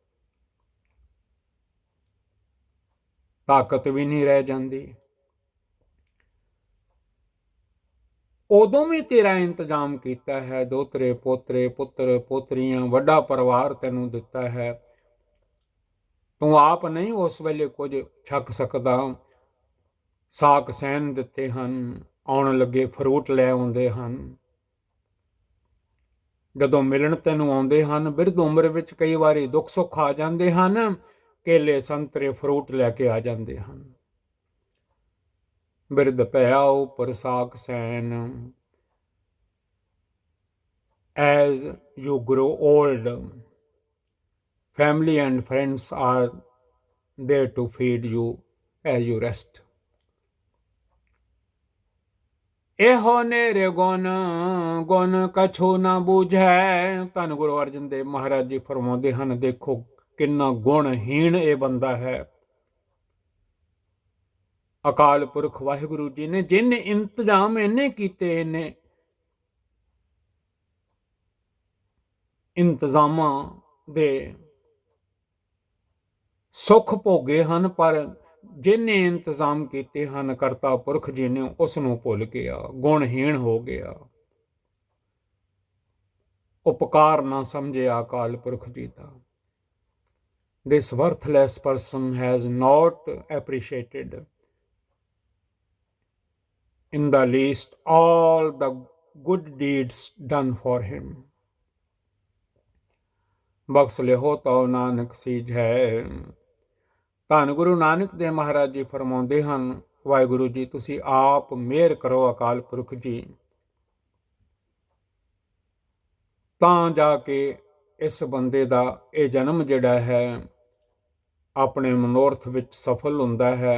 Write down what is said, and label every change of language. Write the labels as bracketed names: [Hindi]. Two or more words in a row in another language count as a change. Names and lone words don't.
[Punjabi] ਤਾਕਤ ਵੀ ਨਹੀਂ ਰਹਿ ਜਾਂਦੀ, ਉਦੋਂ ਵੀ ਤੇਰਾ ਇੰਤਜ਼ਾਮ ਕੀਤਾ ਹੈ, ਦੋਤਰੇ ਪੋਤਰੇ ਪੁੱਤਰ ਪੋਤਰੀਆਂ, ਵੱਡਾ ਪਰਿਵਾਰ ਤੈਨੂੰ ਦਿੱਤਾ ਹੈ, ਤੂੰ ਆਪ ਨਹੀਂ ਉਸ ਵੇਲੇ ਕੁਝ ਛਕ ਸਕਦਾ, ਸਾਕ ਸੈਨ ਦਿੱਤੇ ਹਨ, ਆਉਣ ਲੱਗੇ ਫਰੂਟ ਲੈ ਆਉਂਦੇ ਹਨ, ਜਦੋਂ ਮਿਲਣ ਤੈਨੂੰ ਆਉਂਦੇ ਹਨ, ਬਿਰਧ ਉਮਰ ਵਿੱਚ ਕਈ ਵਾਰੀ ਦੁੱਖ ਸੁੱਖ ਆ ਜਾਂਦੇ ਹਨ, ਕੇਲੇ ਸੰਤਰੇ ਫਰੂਟ ਲੈ ਕੇ ਆ ਜਾਂਦੇ ਹਨ। ਬਿਰਧ ਭਇਆ ਉਪਰ ਸਾਕ ਸੈਨ, [English] as you grow old, family and friends are there to feed you as you rest. [Punjabi] ਇਹੋ ਨੇਰੇ ਗੁਣ, ਗੁਣ ਕਛੂ ਨਾ ਬੂਝੈ। ਧੰਨ ਗੁਰੂ ਅਰਜਨ ਦੇਵ ਮਹਾਰਾਜ ਜੀ ਫਰਮਾਉਂਦੇ ਹਨ, ਦੇਖੋ ਕਿੰਨਾ ਗੁਣਹੀਣ ਇਹ ਬੰਦਾ ਹੈ। ਅਕਾਲ ਪੁਰਖ ਵਾਹਿਗੁਰੂ ਜੀ ਨੇ, ਜਿਹਨੇ ਇੰਤਜ਼ਾਮ ਇੰਨੇ ਕੀਤੇ, ਇਹਨੇ ਇੰਤਜ਼ਾਮਾਂ ਦੇ ਸੁੱਖ ਭੋਗੇ ਹਨ, ਪਰ ਜਿਹਨੇ ਇੰਤਜ਼ਾਮ ਕੀਤੇ ਹਨ ਕਰਤਾ ਪੁਰਖ ਜੀ ਨੇ, ਉਸ ਨੂੰ ਭੁੱਲ ਗਿਆ, ਗੁਣਹੀਣ ਹੋ ਗਿਆ, ਉਪਕਾਰ ਨਾ ਸਮਝਿਆ ਅਕਾਲ ਪੁਰਖ ਜੀ ਦਾ। [English] This worthless person has not appreciated in the least all the good deeds done for him. [Punjabi] ਬਖਸ਼ ਲਿਓ ਤਉ ਨਾਨਕ ਸੀਝੈ। ਧੰਨ ਗੁਰੂ ਨਾਨਕ ਦੇਵ ਮਹਾਰਾਜ ਜੀ ਫਰਮਾਉਂਦੇ ਹਨ, ਵਾਹਿਗੁਰੂ ਜੀ ਤੁਸੀਂ ਆਪ ਮਿਹਰ ਕਰੋ ਅਕਾਲ ਪੁਰਖ ਜੀ, ਤਾਂ ਜਾ ਕੇ ਇਸ ਬੰਦੇ ਦਾ ਇਹ ਜਨਮ ਜਿਹੜਾ ਹੈ ਆਪਣੇ ਮਨੋਰਥ ਵਿੱਚ ਸਫਲ ਹੁੰਦਾ ਹੈ।